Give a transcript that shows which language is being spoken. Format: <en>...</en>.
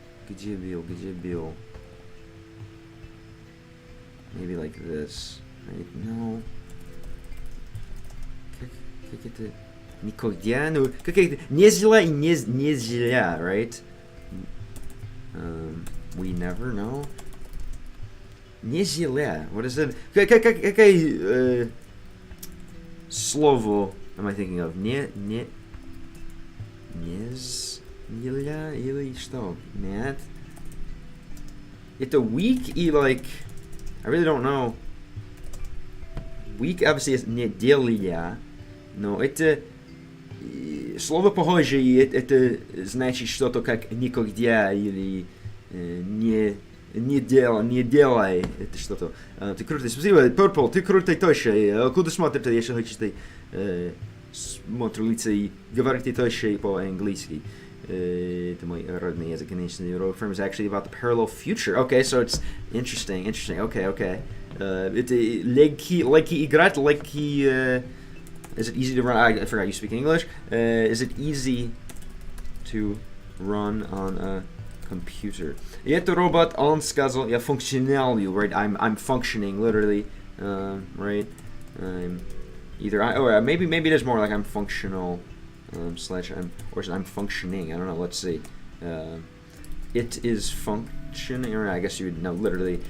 <ru>Где был?</ru> <en>Maybe like this. No.</en> <ru>Как это... Никогда, ну, как это, нельзя и нельзя, right?</ru> <en>We never know.</en> <ru>Нельзя,</ru> <en>what is it?</en> <ru>Какое слово</ru> <en>am I thinking of?</en> <ru>Нельзя или что? Нет.</ru> <en>Это weak и like, I really don't know. Weak obviously is</en> <ru>неделя, но это слово похожее, это значит что-то как никогда или не делай, это что-то. Ты крутой, спасибо, Purple, ты крутой тоже. Куда смотрите,</ru> <en>если хотите</en> <ru>смотреть и говорить тоже по-английски. Это мой родной язык, конечно.</ru> <en>Euroframe is actually about the parallel future. Okay, so it's interesting. Okay.</en> <ru>Это легкий играть,</ru> <en>is it easy to run? I forgot you speak English. Is it easy to run on a computer?</en> <ru>И это робот, он сказал, я функционалю, right?</ru> <en>I'm functioning, literally, right? I'm either or maybe it is more like I'm functional slash I'm functioning. I don't know. Let's see. It is functioning, or I guess you would know literally.</en>